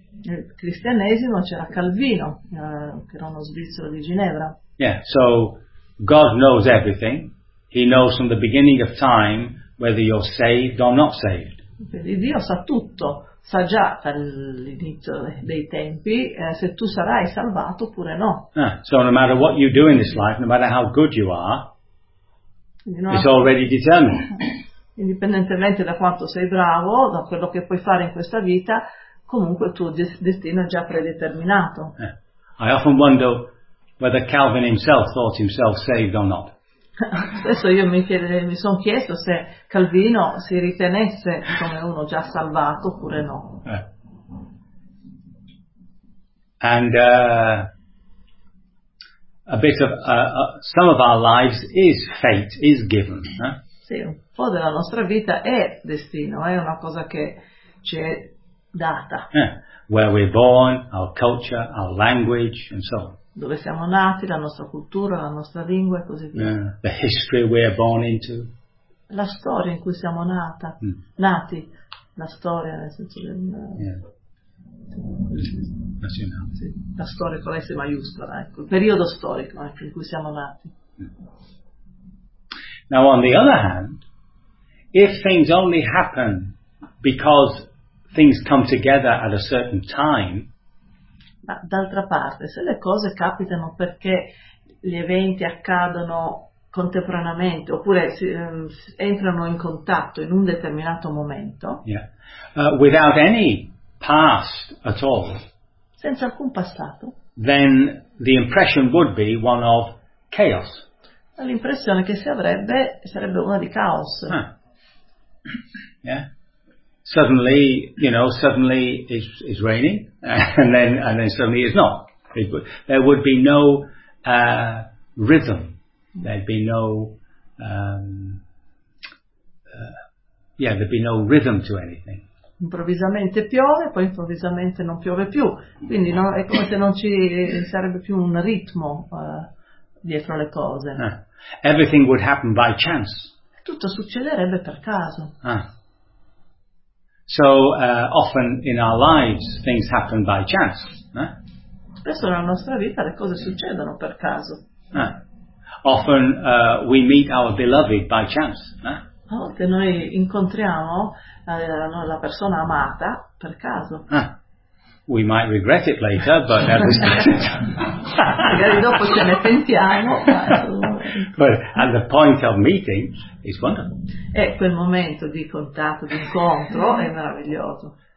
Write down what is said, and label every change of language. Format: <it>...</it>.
<it>Nel cristianesimo c'era Calvino, che era uno svizzero di Ginevra.</it> <en>Yeah, so God knows everything. He knows from the beginning of time whether you're saved or not saved.</en> <it>Dio sa tutto, sa già dall'inizio dei tempi se tu sarai salvato oppure no.</it> <en>So no matter what you do in this life, no matter how good you are, it's already determined.</en> <it>Indipendentemente da quanto sei bravo, da quello che puoi fare in questa vita, comunque il tuo destino è già predeterminato.</it> <en>I often wonder whether Calvin himself thought himself saved or not.</en> <it>Adesso io mi sono chiesto se Calvino si ritenesse come uno già salvato oppure no.</it> <en>And a bit of some of our lives is fate, is given. Eh?</en> <it>Sì, un po' della nostra vita è destino, è una cosa che ci è data.</it> <en>Yeah. Where we're born, our culture, our language, and so on.</en> <it>Dove siamo nati, la nostra cultura, la nostra lingua e così via.</it> <en>Yeah. The history we're born into.</en> <it>La storia in cui siamo nata, nati, la storia nel senso del...</it> <en>Yeah.</en> <it>Sì, la storia con la S maiuscola, ecco, il periodo storico in cui siamo nati.</it> <en>Now on the other hand, if things only happen because things come together at a certain time,</en> <it>ma d'altra parte, se le cose capitano perché gli eventi accadono contemporaneamente, oppure entrano in contatto in un determinato momento,</it> <en>yeah, without any past at all,</en> <it>senza alcun passato,</it> <en>then the impression would be one of chaos.</en> <it>L'impressione che si avrebbe sarebbe una di caos.</it> <en>Huh. Yeah. Suddenly, you know, suddenly it's raining, and then suddenly it's not. There would be no rhythm. There'd be no there'd be no rhythm to anything.</en> <it>Improvvisamente piove, poi improvvisamente non piove più, quindi no, è come se non ci sarebbe più un ritmo dietro le cose.</it> <en>Everything would happen by chance.</en> <it>Tutto succederebbe per caso.</it> <en>So often in our lives things happen by chance.</en> <it>Spesso nella nostra vita le cose succedono per caso.</it> <en>Often we meet our beloved by chance.</en> <it>A volte noi incontriamo la persona amata per caso.</it> <en>We might regret it later, but at this point in time.</en> <it>Magari dopo ce ne pentiamo.</it> <en>But at the point of meeting, it's wonderful.</en> <it>E quel momento di contatto, di incontro, è meraviglioso.</it>